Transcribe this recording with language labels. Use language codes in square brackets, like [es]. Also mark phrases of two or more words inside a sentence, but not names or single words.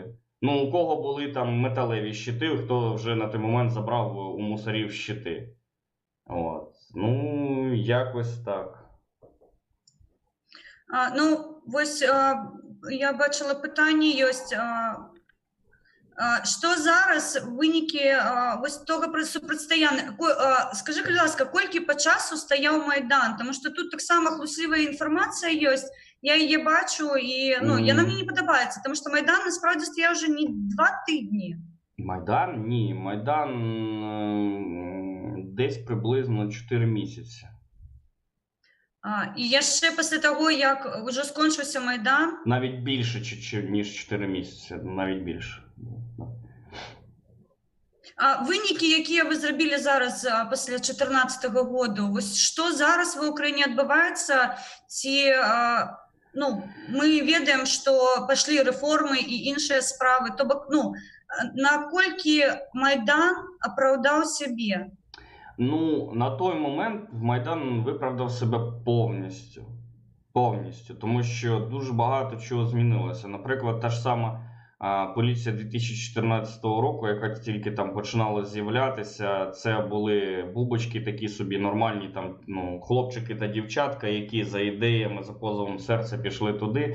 [uk] У кого були там металеві щити, хто вже на той момент забрав у мусорів щити. От. Якось так. Ось я бачила питання, [be] Што зараз вынікі вось того супрацьстаяння? Скажы, калі ласка, колькі па часу стаяў Майдан? Таму што тут таксама хлуслівая інфармацыя ёсць, я яе бачу, і яна мне не падабаецца, таму што Майдан насправді стаяў [uk] уже не 2 тижні. Майдан? Ні, Майдан десь приблизно 4 місяці. [be] І яшчэ пасля таго, як ужо скончыўся Майдан? [uk] Навіть більше, ніж 4 місяці, навіть більше. [be] Вынікі, якія вы зрабілі зараз пасля 2014 году, вось што зараз ва ўкраіне адбываецца, ці мы ведаем, што пашлі рэформы і іншыя справы, то бок, наколькі Майдан апраўдаў сябе? [uk] На той момент Майдан виправдав себе повністю. Повністю. Тому що дуже багато чого змінилося. Наприклад, та ж сама поліція 2014 року, яка тільки там починала з'являтися, це були бубочки такі собі нормальні, там, хлопчики та дівчатка, які за ідеями, за позовом серця пішли туди.